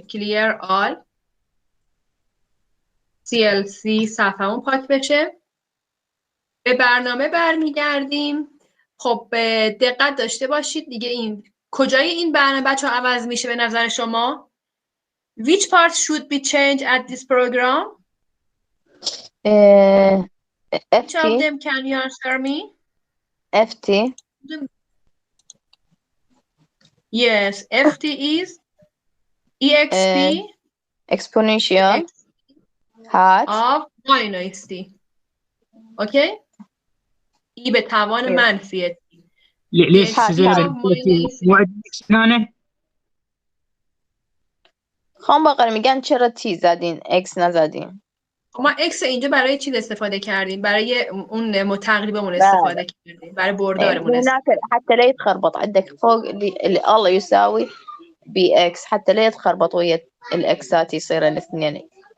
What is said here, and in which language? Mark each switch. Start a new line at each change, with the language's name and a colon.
Persian: کلیر آل CLC صفحمون پاک بشه. به برنامه برمیگردیم. خب دقت داشته باشید دیگه. این کجای این برنامه بچه ها عوض میشه به نظر شما؟
English: Which part should be changed at this program? FT. Which of them can you answer me? FT. Yes, FT is EXP exponential hat of minus T.
Persian: اوکی؟ ای به توان منفی.
Arabic: ليش زين موعد هنا؟
Persian: خان باقر میگن چرا تی زدین اکس نزدین؟ ما اکس اینجا برای چی استفاده کردیم؟ برای اون تقریبمون استفاده کردیم، برای بردارمون.
Arabic: حتى لا يتخربط عندك فوق الله يساوي بي اكس، حتى لا يتخربط ويا الاكسات يصير الاثنين.